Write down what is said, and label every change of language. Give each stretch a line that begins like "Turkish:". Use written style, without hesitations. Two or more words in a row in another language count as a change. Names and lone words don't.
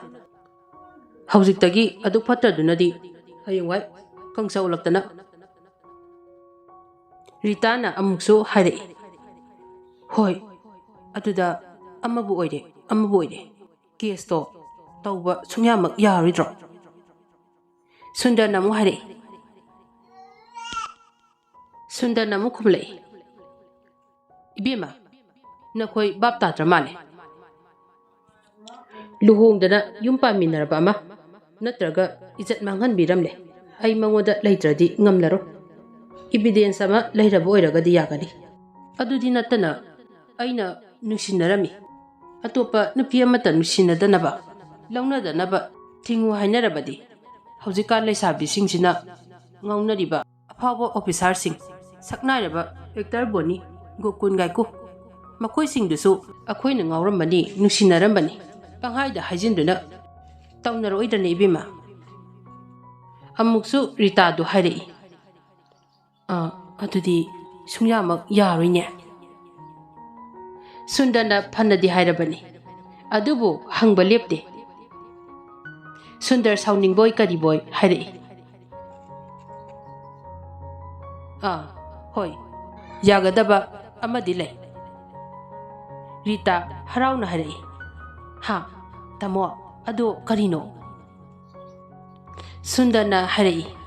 Manipuri: Haujiktagi aduk phattadunadi hayengwai kangsa ulaktana. Rita na amuksu hari. Hoi, aduda amabu oide. Kesto tauba sungyamak yaridro. Sundar na mu hari. Sundar na mu kumlei. Ibima, nakhoi bap tatra male. Luhongdana yum paminaraba ama natraga ijat manghan biramle. Ay mangoda leitradi ngamlaro. Evidence ama leirabo oiragadi yagani. Adudi natana aina nungsinarami. Atopa nupi amata nungsinadana launadana tingu hainarabadi. Haujikan leisabisingsina ngaunariba afawa officersing saknairaba Hector Boni Gokun Gaiku makoisingdusu akhoina ngauramani nungsinarambani. Panghaida hajinduna taunaroidane ibima. Amuksu Rita du hari. Adudi sungyamak yaroine. Sundana phanadi hairabani. Adubu hangba lepte. Sundar
English: sounding boy
Manipuri: kari boy hari. Hoi. Yagadaba amadi lai. Rita harauna hari. Ha, tamo ado karino. Sundana hari.